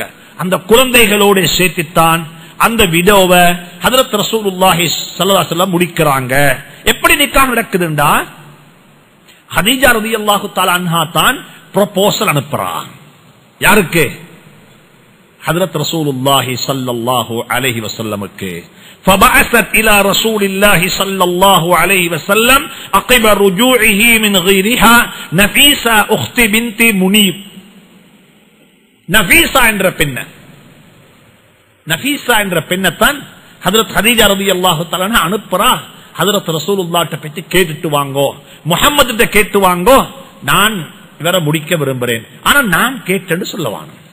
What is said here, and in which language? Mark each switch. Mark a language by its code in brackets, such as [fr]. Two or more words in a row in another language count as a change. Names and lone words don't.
[ta] அந்த குழந்தைகளோடு சேர்த்துத்தான் அந்த விடோவை ஹஜ்ரத் ரசூலுல்லாஹி [ar] صلى الله عليه وسلم [ta] முடிக்கிறாங்க. எப்படி நிக்காஹ் நடக்குதுண்டா, ஹதீஜா [ar] رضي الله تعالى عنها [ta] தான் ப்ரொபோசல் அனுப்புறாங்க. யாருக்கு, ஹஜ்ரத் ரசூலுல்லாஹி [ar] صلى الله عليه وسلم. فبعثت الى رسول الله صلى الله عليه وسلم عقب رجوعه من غيرها نفيسة اخت بنت منيب. [ta] நஃபீஸா என்ற பெண்ண, நஃபீஸா என்ற பெண்ணத்தான் ஹஜ்ரத் ஹதீஜா [ar] رضي الله تعالى [ta] அனுப்புறா. ஹஜ்ரத் ரசூலுல்லாஹ்ட்ட பத்தி கேட்டுட்டு வாங்கோ, முஹம்மதுட்ட கேட்டு வாங்கோ, நான் இவரை முடிக்க விரும்புறேன், ஆனா நான் கேட்டேன்னு சொல்லவான.